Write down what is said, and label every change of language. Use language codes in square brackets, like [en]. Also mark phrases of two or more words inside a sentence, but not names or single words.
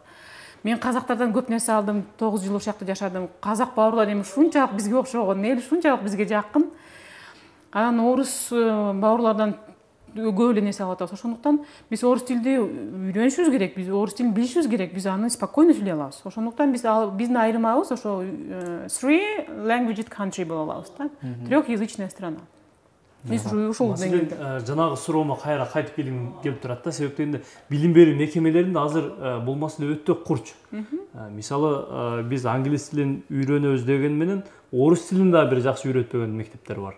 [ky] Мен казактардан көп нерсе алдым, 9 жыл ошол жакта жашадым. Казак бауырлар эми ушунчалык бизге окшогон, эл ушунчалык бизге жакын. Анан орус бауырлардан көп эле нерсе алып атабыз. Ошондуктан биз орус тилди үйрөнүшүбүз керек, биз орус тилин билишибиз керек, биз аны спокойно сүйлөй алабыз. Ошондуктан биздин айырмабыз ошо [en] three language country [ky] боло алабыз да. [ru] Трехязычная страна. Биз ушул деңгээлде. [ky] Жанагы суроомо кайра кайтып келгим келип турат да. Себеби дегенде билим берүү мекемелеринде азыр бул маселе өтө курч. Мисалы, биз англис тилин үйрөнөбүз деген менен орус тилин да бир жакшы үйрөтпөгөн мектептер бар.